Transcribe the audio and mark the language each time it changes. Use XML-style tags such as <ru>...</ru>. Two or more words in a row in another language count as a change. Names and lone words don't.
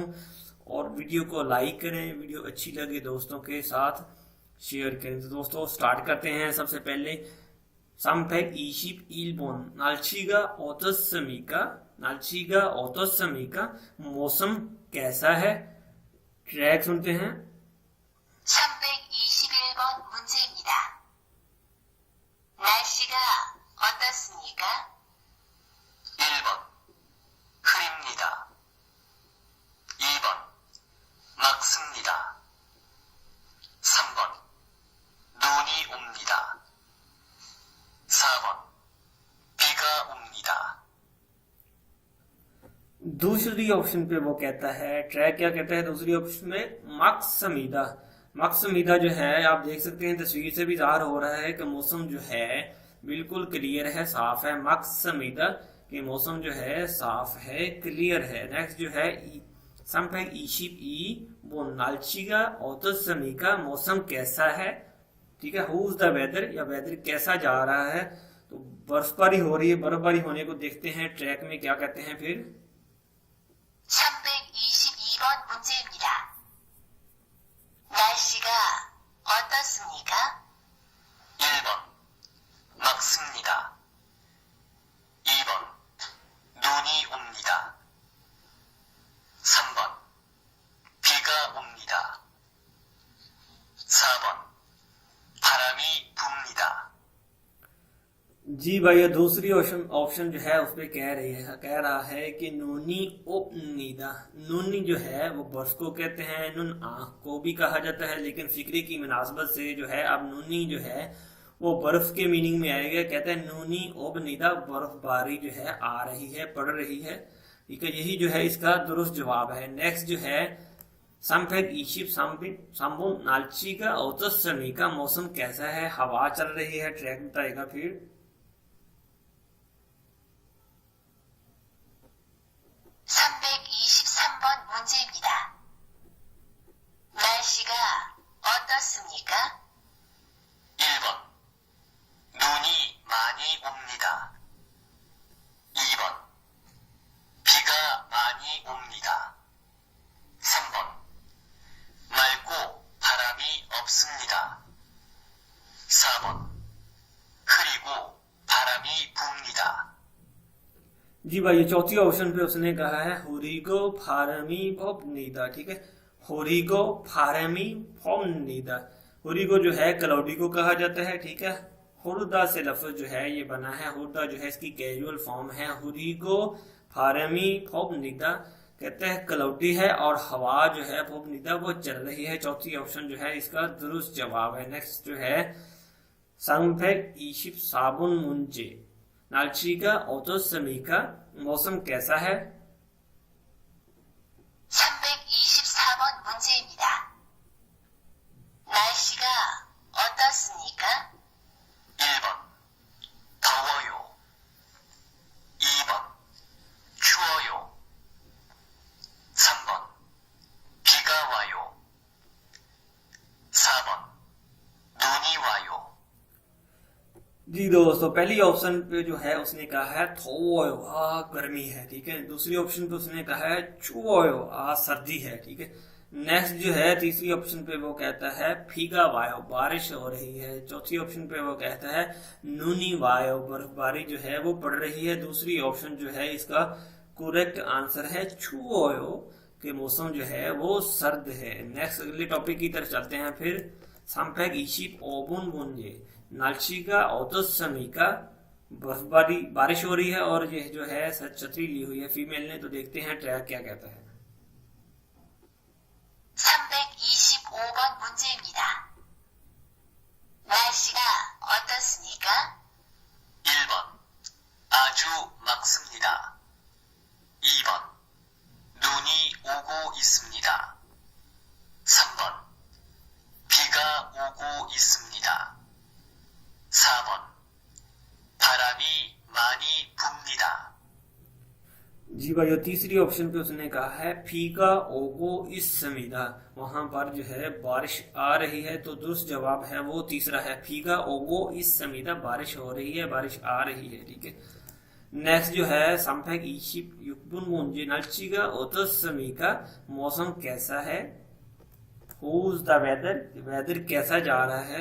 <ur>اور ویڈیو کو لائک کریں، ویڈیو اچھی لگے دوستوں کے ساتھ شیئر کریں. تو دوستو سٹارٹ کرتے ہیں. سب سے پہلے</ur> <ko>삼백 이십 일번 날씨가 어떻습니까</ko> <ur>موسم کیسا ہے. ٹریک سنتے ہیں.</ur> <ko>321번 문제입니다. 날씨가 어떻습니까? 1번 흐립니다. 2번 맑습니다. 3번 눈이 옵니다. 4번 비가 옵니다.</ko> <ur>دوسری آپشن پہ وہ کہتا ہے، ٹریک کیا کہتا ہے دوسری آپشن میں، مکسمیدا. مکسمیدا جو ہے آپ دیکھ سکتے ہیں تصویر سے بھی ظاہر ہو رہا ہے کہ موسم جو ہے بالکل کلیئر ہے، صاف ہے. مکسمیدا کہ موسم جو ہے صاف ہے، کلیئر ہے. نیکسٹ جو ہے</ur> <ko>삼백 이십</ko> <ur>वो</ur> <ko>날씨가 어떻습니까</ko> <ur>موسم کیسا ہے. ٹھیک ہے,</ur> <en>who is the weather</en> <ur>یا ویدر کیسا جا رہا ہے. تو برفباری ہو رہی ہے، برفباری ہونے کو دیکھتے ہیں ٹریک میں کیا کہتے ہیں پھر.</ur> <ko>322번 문제입니다. 날씨가 어떻습니까? 1번 맑습니다. 2번 눈이 옵니다. 3번 비가 옵니다. 4번 바람이 붑니다.</ko> <ur>جی بھائی، دوسری آپشن جو ہے اس پر کہہ رہا ہے کہ</ur> <ko>눈이 옵니다.</ko> <ur>نونی جو ہے وہ برف کو کہتے ہیں، نون آنکھ کو بھی کہا جاتا ہے، لیکن فقرے کی مناسبت سے جو ہے اب نونی جو ہے وہ برف کے مینِنگ میں آئے گا. کہتے ہیں</ur> <ko>눈이 옵니다,</ko> <ur>برفباری جو ہے آ رہی ہے، پڑ رہی ہے. ٹھیک ہے، یہی جو ہے اس کا درست جواب ہے. نیکسٹ جو ہے</ur> <ko>삼백 이십 삼번 날씨가 어떻습니까</ko> <ur>موسم کیسا ہے، ہوا چل رہی ہے۔ ٹریک بتائے گا پھر.</ur> <ko>323번 문제입니다. 날씨가 어떻습니까? 1번 눈이 많이 옵니다. 2번 비가 많이 옵니다. 3번 맑고 바람이 없습니다. 4번 흐리고 바람이 붑니다.</ko> <ur>جی بھائی، یہ چوتھی آپشن پہ اس نے کہا ہے</ur> <ko>흐리고 바람이 붑니다.</ko> <ur>ٹھیک ہے,</ur> <ko>흐리고 바람이 붑니다.</ko> <ur>ہوریگو جو ہے کلاؤڈی کو کہا جاتا ہے۔ ٹھیک ہے، ہُردا سے لفظ جو ہے یہ بنا ہے. ہُردا جو ہے اس کی</ur> <en>casual form</en> <ur>ہے.</ur> <ko>흐리고 바람이 붑니다</ko> <ur>کہتے ہیں کلاؤڈی ہے اور ہوا جو ہے فومنیدا وہ چل رہی ہے. چوتھی آپشن جو ہے اس کا درست جواب ہے. نیکسٹ جو ہے</ur> <ko>삼백 이십 사번 문제 날씨가 어떻습니까</ko> <ur>موسم کیسا ہے.</ur> <ko>324번 문제입니다. 날씨가 어떻습니까? 1번 더워요. 2번 추워요. 3번 비가 와요. 4번 눈이 वायो।</ko> <ur>جی دوستو، پہلی آپشن پہ جو ہے اس نے کہا ہے تھویو، گرمی ہے. ٹھیک ہے، دوسری آپشن پہ اس نے کہا ہے چوئیو، سردی ہے. ٹھیک ہے، نیکسٹ جو ہے تیسری آپشن پہ وہ کہتا ہے</ur> <ko>비가 와요,</ko> <ur>بارش ہو رہی ہے. چوتھی آپشن پہ وہ کہتا ہے</ur> <ko>눈이 와요,</ko> <ur>برفباری جو ہے وہ پڑ رہی ہے. دوسری آپشن جو ہے اس کا</ur> <en>correct answer</en> <ur>ہے چوئیو کہ موسم جو ہے وہ سرد ہے. نیکسٹ اگلے ٹاپک کی طرف چلتے ہیں پھر.</ur> <ko>삼백 이십 오번 문제 날씨가 어떻습니까</ko> <ur>برفباری، بارش ہو رہی ہے اور یہ جو ہے چھتری لی ہوئی ہے فیمیل نے. تو دیکھتے ہیں ٹریک کیا کہتا ہے.</ur> <ko>325번 문제입니다. 날씨가 어떻습니까? 1번 아주 막습니다. 2번 있습니다. 3번. 비가 오고 있습니다. 4번. 바람이 많이 붑니다.</ko> <ur>جی بھائی، تیسری آپشن پہ اس نے کہا ہے</ur> <ko>비가 오고 있습니다,</ko> <ur>وہاں پر جو ہے بارش آ رہی ہے، تو درست جواب ہے وہ تیسرا ہے,</ur> <ko>비가 오고 있습니다,</ko> <ur>بارش ہو رہی ہے، بارش آ رہی ہے. ٹھیک ہے، نیکسٹ جو ہے</ur> <ko>삼백 이십 육번 문제 날씨가 어떻습니까,</ko> <ur>موسم کیسا ہے,</ur> <en>who's the weather,</en> <ur>ویدر کیسا جا رہا ہے.</ur>